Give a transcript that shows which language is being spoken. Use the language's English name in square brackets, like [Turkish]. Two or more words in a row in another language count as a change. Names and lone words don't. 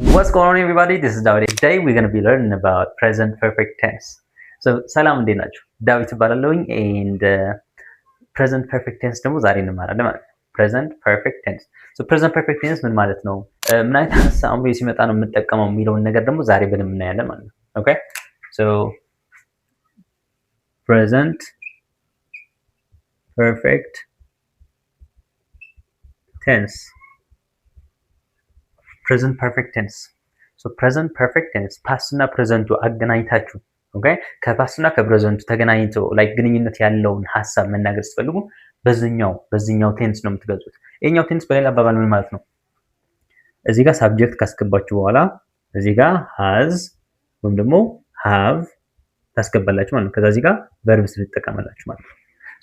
[English] What's going on, everybody? This is David. Today we're going to be learning about present perfect tense. [Amharic] So ሰላም እንዴት ናችሁ? ዳዊት እባላለሁኝ and [English] present perfect tense [Amharic] ደግሞ ዛሬ እንማራለን ማለት ነው። [English] present perfect tense. [Amharic] So [English] present perfect tense [Amharic] ምን ማለት ነው? ምን አይነት ሀሳብ አምሮ ሲመጣ ነው የምንጠቀመው የሚለውን ነገር ደግሞ ዛሬ በደንብ እናያለን ማለት ነው። Okay? [English] So present perfect tense. present perfect tense. So present perfect tense past [Amharic] እና present አገናኝታችሁ ኦኬ ከፓስት እና ከፕሬዘንቱ ተገናኝቶ ላይክ ግንኙነት ያለውን ሐሳብ መናገር ስትፈልጉ በዚህኛው ቴንስ ነው የምትገልጹት። ይሄኛው ቴንስ በሌላ አባባል ምን ማለት ነው? እዚህ ጋር ሳብጀክት ካስገባችሁ በኋላ እዚህ ጋር has ወይም ደግሞ have ታስገባላችሁ ማለት ነው። ከዛ እዚህ ጋር ቨርብስ ልትጠቀማላችሁ ማለት ነው። ሶ